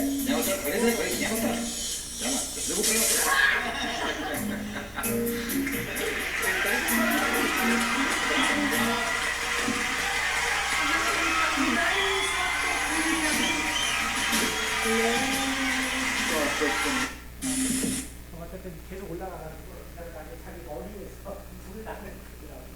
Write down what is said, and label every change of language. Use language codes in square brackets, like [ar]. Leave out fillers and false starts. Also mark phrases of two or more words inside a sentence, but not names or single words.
[bg] Няма да влезе, няма да. Няма, да го превърте. [ko] 어쨌든 계속 올라가가지고 나중에 자기 머리에서 불을 나는 거더라고요.